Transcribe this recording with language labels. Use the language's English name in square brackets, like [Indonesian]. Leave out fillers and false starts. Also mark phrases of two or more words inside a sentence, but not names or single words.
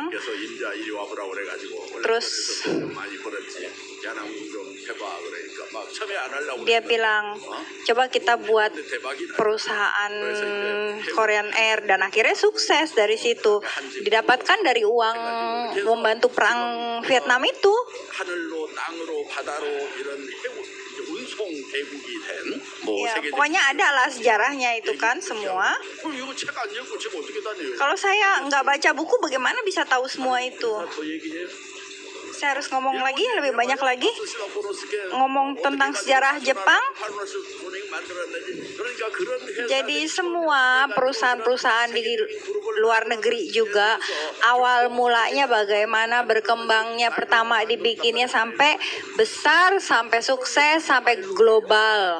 [Korean] 그래서 인자 이리 와보라고 그래가지고 [Indonesian] Terus [Korean] 많이 벌었지. 대한항공 좀 해봐 그러니까 막 처음에 안 하려고 [Indonesian] dia bilang, coba kita buat [Korean] 대박이 [Indonesian] perusahaan Korean Air, dan akhirnya sukses dari situ. Didapatkan dari uang membantu perang Vietnam itu. [Korean] 하늘로 땅으로 바다로 이런 운송 대국이 된뭐 [Indonesian] Ya, [Korean] 세계적 [Indonesian] pokoknya ada lah sejarahnya itu kan semua. [Korean] 그럼 이거 책 안 읽고 지금 어떻게 다녀요? [Indonesian] Kalau saya nggak baca buku, bagaimana bisa tahu semua itu? [Korean] 더 얘기해요. [Indonesian] Saya harus ngomong lagi, lebih banyak lagi. Ngomong tentang sejarah Jepang. Jadi semua perusahaan-perusahaan di luar negeri juga awal mulanya bagaimana berkembangnya, pertama dibikinnya sampai besar, sampai sukses, sampai global.